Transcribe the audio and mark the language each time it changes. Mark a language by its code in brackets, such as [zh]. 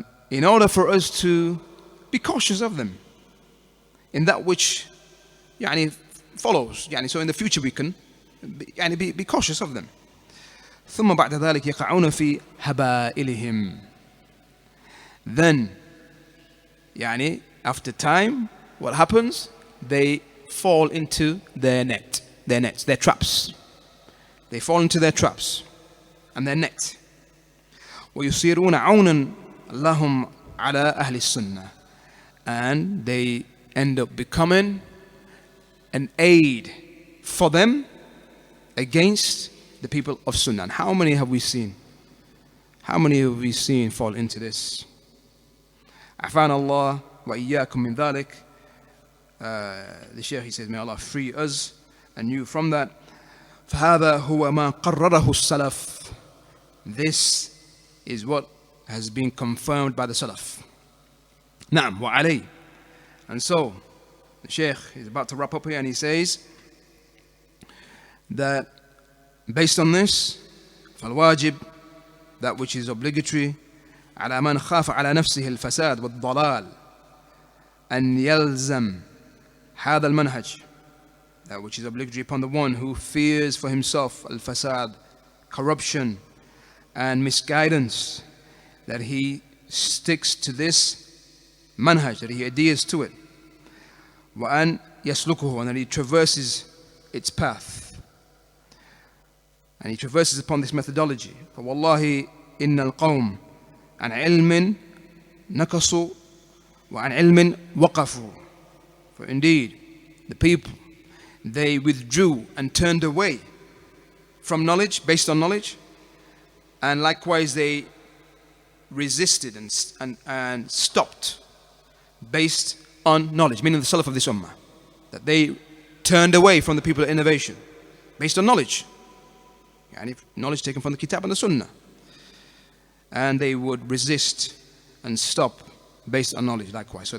[en] in order for us to be cautious of them in that which follows. So in the future we can be cautious of them. [ar] ثم بعد ذلك يقعون في هبائلهم. [en] Then after time, what happens? They fall into their nets, their traps. They fall into their traps and their net. [ar] ويصيرون عونا لهم على أهل السنة. [en] And they end up becoming an aid for them against the people of Sunnah. And how many have we seen? How many have we seen fall into this? [ar] عفانا الله وإياكم من ذلك. [en] The Shaykh, he says, may Allah free us and you from that. [ar] فهذا هو ما قرره السلف. [en] This is what has been confirmed by the Salaf. [ar] نعم وعليه. [en] And so the Shaykh is about to wrap up here, and he says that based on this, فالواجب, that which is obligatory, [ar] على من خاف على نفسه الفساد والضلال أن يلزم هذا المنهج, [en] that which is obligatory upon the one who fears for himself al-fasad, corruption and misguidance, that he sticks to this manhaj, that he adheres to it, [ar] وأن يسلكه, [en] and that he traverses its path, and he traverses upon this methodology. [ar] فوالله إن القوم عن علم نكصوا وعن علم وقفوا. [en] For indeed, the people, they withdrew and turned away from knowledge, based on knowledge, and likewise they resisted and stopped based on knowledge, meaning the Salaf of this ummah, that they turned away from the people of innovation based on knowledge, knowledge taken from the Kitab and the Sunnah, and they would resist and stop based on knowledge likewise.